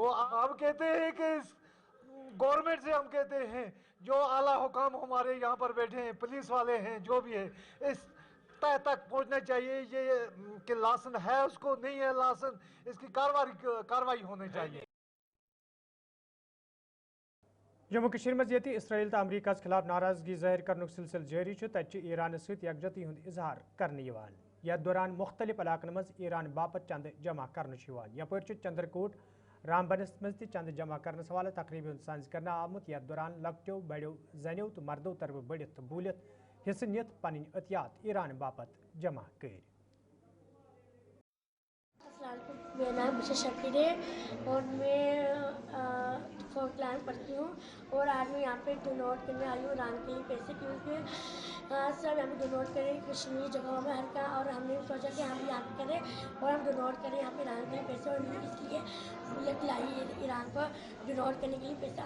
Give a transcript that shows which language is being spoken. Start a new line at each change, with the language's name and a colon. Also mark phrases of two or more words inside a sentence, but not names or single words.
Hindi: वो अब कहते हैं कि गवर्नमेंट से हम कहते हैं, जो आला हुकाम हमारे यहाँ पर बैठे हैं, पुलिस वाले हैं, जो भी है, इस तय तक पहुँचना चाहिए ये कि लासन है उसको, नहीं है लासन, इसकी कार्रवाई होनी चाहिए।
Kashmiri: जम्मू कश्मीर में ये इसराइल तो अमरीका खिलाफ नाराजगी जाहिर करनुक सिलसिल जारी तत ईरान सहित यकजहती हुंद इजहार करने यथ दौरान मुख्तलिफ इलाकन मज ईरान बापत चंद जमा कर यपर चंद्रकोट रामबनस मज चंद जमा करने वाले तकरीबन सांझ करना आमुत यथ दौरान लकटो बड़ो जनो तो मर्दों तरफ बढ़ित बूलित हिस्स नित पन अतियात ईरान बापत जमा कर।
Hindi: मेरा नाम मिशा शकीर है और मैं 4th क्लास पढ़ती हूँ और आज मैं यहाँ पे डोनेट करने आई हूँ ईरान के लिए पैसे, क्योंकि सब हमें डोनेट करें कश्मीर जगहों में हर का, और हमने सोचा कि हम यहाँ पे करें और हम डोनेट करें यहाँ पे ईरान के लिए पैसे, और इसलिए मुझे लाई ईरान को डोनेट करने के लिए पैसा।